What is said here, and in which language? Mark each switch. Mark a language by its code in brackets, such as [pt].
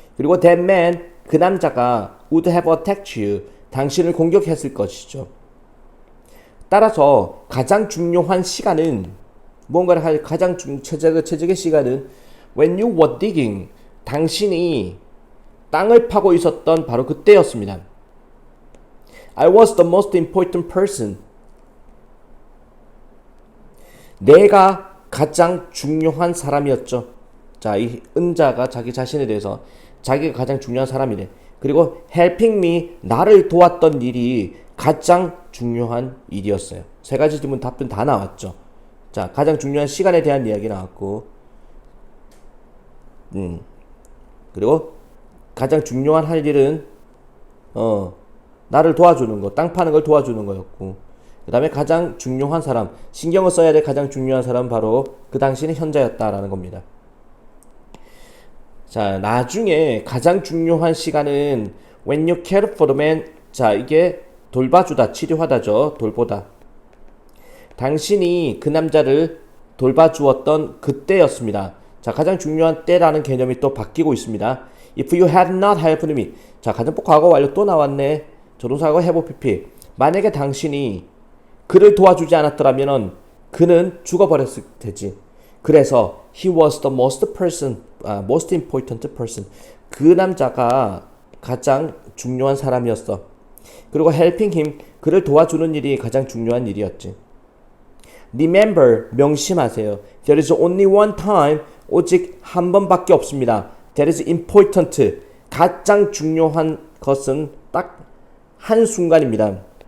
[ko] 그리고 [en] that man [ko] 그 남자가 [en] would have attacked you [ko] 당신을 공격했을 것이죠. 따라서 가장 중요한 시간은 뭔가를 할 가장 최적의 시간은 [en] when you were digging [ko] 당신이 땅을 파고 있었던 바로 그때였습니다. [en] I was the most important person. [ko] 내가 가장 중요한 사람이었죠. 자, 이 은자가 자기 자신에 대해서 자기가 가장 중요한 사람이래. 그리고 [en] helping me, [ko] 나를 도왔던 일이 가장 중요한 일이었어요. 세 가지 질문 답변 다 나왔죠. 자, 가장 중요한 시간에 대한 이야기 나왔고, 그리고 가장 중요한 할 일은 나를 도와주는 거, 땅 파는 걸 도와주는 거였고, 그 다음에 가장 중요한 사람, 신경을 써야 될 가장 중요한 사람은 바로 그 당시의 현자였다라는 겁니다. 자, 나중에 가장 중요한 시간은 [en] when you care for the man. [ko] 자, 이게 돌봐주다, 치료하다죠. 돌보다. 당신이 그 남자를 돌봐주었던 그때였습니다. 자, 가장 중요한 때라는 개념이 또 바뀌고 있습니다. [en] If you had not helped me. [ko] 자, 가정법 과거 완료 또 나왔네. 조동사하고 have PP. 만약에 당신이 그를 도와주지 않았더라면 그는 죽어버렸을 테지. 그래서 [en] he was the most important person. [ko] 그 남자가 가장 중요한 사람이었어. 그리고 [en] helping him, [ko] 그를 도와주는 일이 가장 중요한 일이었지. [en] Remember, [ko] 명심하세요. [en] There is only one time, [ko] 오직 한 번밖에 없습니다. [en] That is important, [ko] 가장 중요한 것은 딱 한 순간입니다.